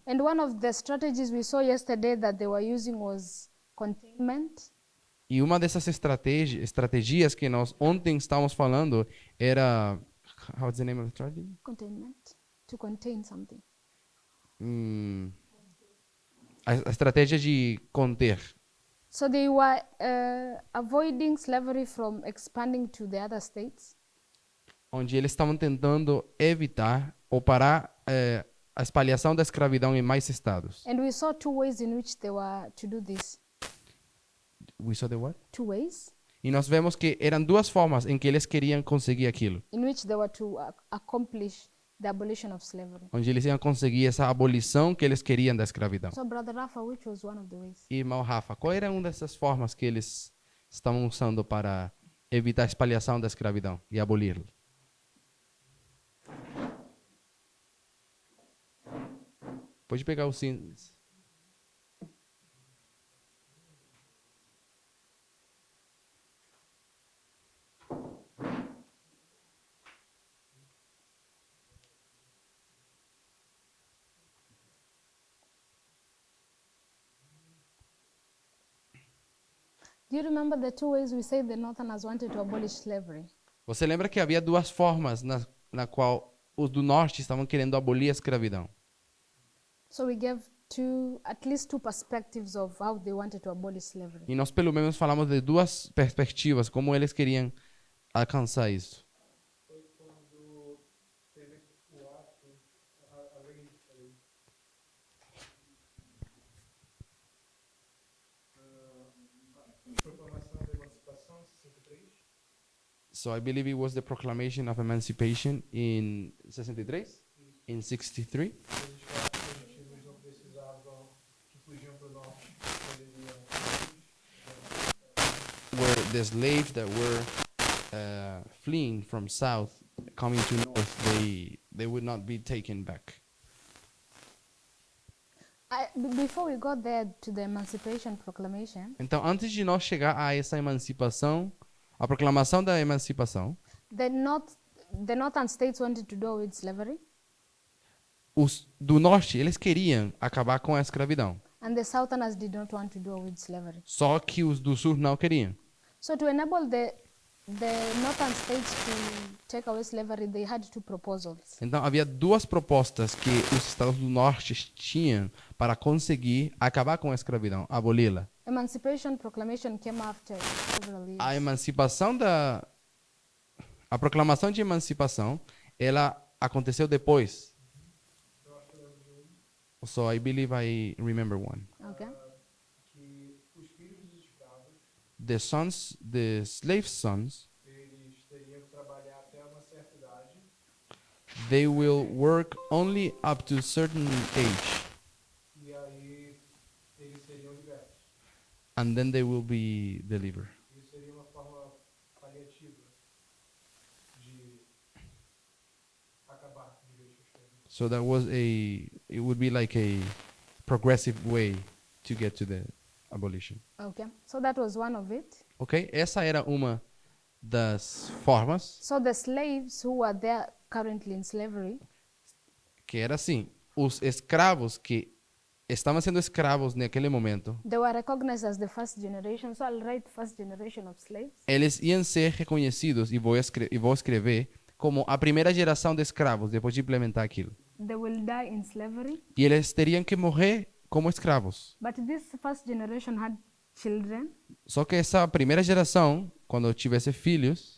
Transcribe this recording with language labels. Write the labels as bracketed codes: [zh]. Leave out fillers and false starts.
[en] And one of the strategies we saw yesterday that they were using was containment. [pt] E uma dessas estratégias que nós ontem estávamos falando era, [en] what's the name of the strategy? Containment, to contain something. [pt] A estratégia de conter. [en] So they were avoiding slavery from expanding to the other states. [pt] Onde eles estavam tentando evitar ou parar a espalhação da escravidão em mais estados. [en] And we saw two ways in which they were to do this. We saw the what? Two ways [pt] E nós vemos que eram duas formas em que eles queriam conseguir aquilo. [en] in which they were to accomplish the abolition of slavery. [pt] Onde eles iam conseguir essa abolição que eles queriam da escravidão. [en] So Brother Rafa, which was one of the ways? [pt] E, irmão Rafa, qual era uma dessas formas que eles estavam usando para evitar a espalhação da escravidão e aboli-la? Pode pegar o síntese. [en] Do you remember the two ways we said the Northerners wanted to abolish slavery? [pt] Você lembra que havia duas formas na qual os do norte estavam querendo abolir a escravidão? [en] So we gave at least two perspectives of how they wanted to abolish slavery. [pt] E nós pelo menos falamos de duas perspectivas, como eles queriam alcançar isso. Foi quando teve o ato, a lei, a proclamação da emancipação, 63. [en] So I believe it was the Proclamation of Emancipation in 63? In 63? [pt] Eles falaram que os não precisavam, que fugiam para o norte, poderiam [en] Where the slaves that were fleeing from south, coming to north, they would not be taken back. Before we got there to the Emancipation Proclamation, [pt] Então, antes de nós chegar a essa emancipação, a proclamação da emancipação, [en] the northern states wanted to do with slavery, [pt] os do norte, eles queriam acabar com a escravidão. [en] and the southerners did not want to do with slavery. [pt] Só que os do sul não queriam. [en] So to enable the northern states to take away slavery, they had two proposals. [pt] Então havia duas propostas que os estados do norte tinham para conseguir acabar com a escravidão, aboli-la. [en] Emancipation Proclamation came after several years. [pt] A proclamação de emancipação, ela aconteceu depois. [en] So I believe I remember one. Okay. [pt] Que os filhos dos escravos, [en] The slave sons, [pt] eles teriam que trabalhar até uma certa idade, [en] they will work only up to a certain age, [pt] e aí eles seriam libertos. [en] and then they will be delivered. [pt] Isso seria uma forma paliativa de acabar de vez com a escravidão. [en] So it would be like a progressive way to get to the abolition. Okay. So that was one of it. [pt] Ok? Essa era uma das formas, [en] So the slaves who were there currently in slavery, [pt] que era assim, os escravos que estavam sendo escravos naquele momento, [en] they were recognized as the first generation. So I'll write first generation of slaves. [pt] eles iam ser reconhecidos, e vou escrever, como a primeira geração de escravos, depois de implementar aquilo. [en] They will die in slavery. [pt] E eles teriam que morrer como escravos. [en] But this first generation had children. [pt] Só que essa primeira geração, quando tivesse filhos,